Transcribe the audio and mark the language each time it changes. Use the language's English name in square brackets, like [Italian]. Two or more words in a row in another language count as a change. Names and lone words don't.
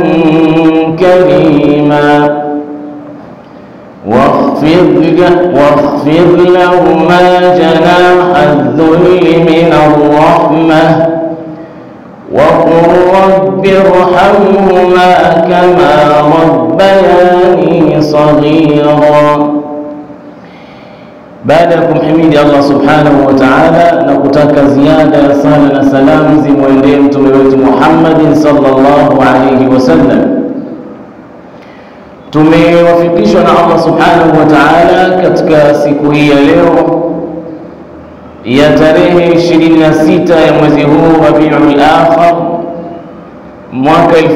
[Arabic] كريما واخفض لهما جناح الذل من الرحمة وقل رب ارحمهما كما ربياني صغيرا. [Swahili] Baada ya kumhimidi Allah [Arabic] سبحانه وتعالى [Swahili] na kutaka ziada ya sala na salamu zimwendee mtume wetu Muhammad [Arabic] صلى الله عليه وسلم, [Swahili] tumewafikishwa na Allah [Arabic] سبحانه وتعالى [Swahili] katika siku hii ya leo ya tarehe 26 ya mwezi huu Rabiul Akhir mwaka